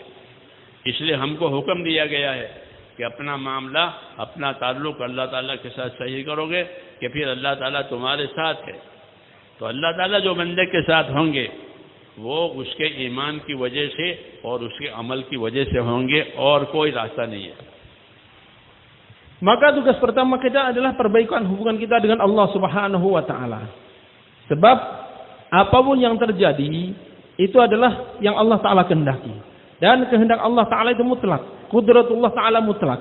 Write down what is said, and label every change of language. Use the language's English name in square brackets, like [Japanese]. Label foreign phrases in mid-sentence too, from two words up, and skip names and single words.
[Hindi] इसलिए हमको हुक्म दिया गया है कि अपना मामला, अपना ताल्लुक अल्लाह ताला के साथ सही करोगे कि फिर अल्लाह ताला तुम्हारे साथ है। तो अल्लाह ताला जो बंदे के साथ होंगे वो उसके ईमान की वजह से और उसके अमल की वजह से होंगे, और कोई रास्ता नहीं है। [Indonesian] Maka tugas pertama kita adalah perbaikan hubungan kita dengan Allah [Arabic] Subhanahu wa taala. [Indonesian] Sebab apapun yang terjadi itu adalah yang Allah Ta'ala kehendaki. Dan kehendak Allah Ta'ala itu mutlak. Qudratullah Ta'ala mutlak.